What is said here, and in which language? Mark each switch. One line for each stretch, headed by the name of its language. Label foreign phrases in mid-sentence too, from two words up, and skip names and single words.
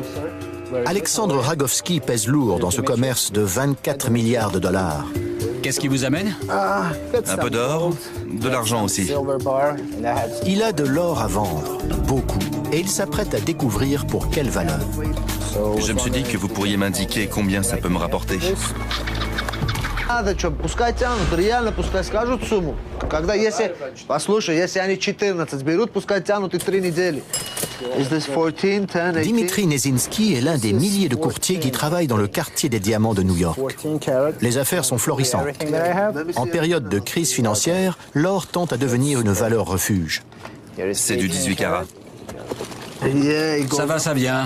French: Alexandre Ragowski pèse lourd dans ce commerce de 24 milliards de dollars. Qu'est-ce qui vous amène? Un peu d'or, de l'argent aussi. Il a de l'or à vendre, beaucoup, et il s'apprête à découvrir pour quelle valeur. Je me suis dit que vous pourriez m'indiquer combien ça peut me rapporter.
Russian: Пускай тянут, реально пускай скажут сумму. Когда если, послушай, если они 14 берут, пускай тянут и 3 недели.
English: Is this 14, 10, 18?
French: Dimitri Nesinski est l'un des milliers de courtiers qui travaillent dans le quartier des diamants de New York. Les affaires sont florissantes. En période de crise financière, l'or tend à devenir une valeur refuge. C'est du 18 carats. Ça va, ça vient.